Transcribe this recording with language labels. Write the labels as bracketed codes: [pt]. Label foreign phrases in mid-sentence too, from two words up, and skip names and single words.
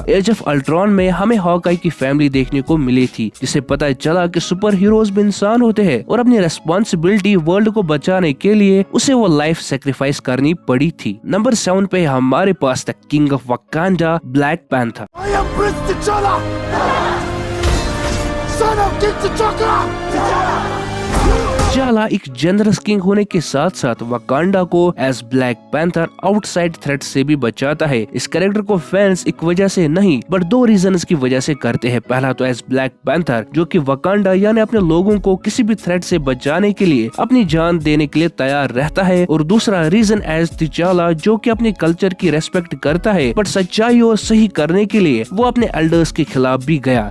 [hi] एज ऑफ अल्ट्रॉन में हमें हॉकाई की फैमिली देखने को मिली थी जिसे पता चला कि [en] super heroes [hi] भी इंसान होते हैं और अपनी [en] responsibility world [hi] को बचाने के लिए उसे वो [en] life sacrifice [hi] करनी पड़ी थी। नंबर 7 पे हमारे पास [en] the king of Wakanda [hi] ब्लैक पैंथर। [en] I am Prince T'Challa, son of King T'Challa. [hi] t'Challa एक [en] generous king [hi] होने के साथ साथ वकांडा को एज ब्लैक पैंथर [en] outside threat [hi] से भी बचाता है। इस कैरेक्टर को फैंस एक वजह से नहीं [en] but 2 reasons [hi] की वजह से करते हैं। पहला तो एज ब्लैक पैंथर जो कि वकांडा यानी अपने लोगों को किसी भी थ्रेट से बचाने के लिए अपनी जान देने के लिए तैयार रहता है और दूसरा रीजन एज t'Challa जो कि अपने कल्चर की रेस्पेक्ट करता है बट सच्चाई और सही करने के लिए वो अपने एल्डर्स के खिलाफ भी गया।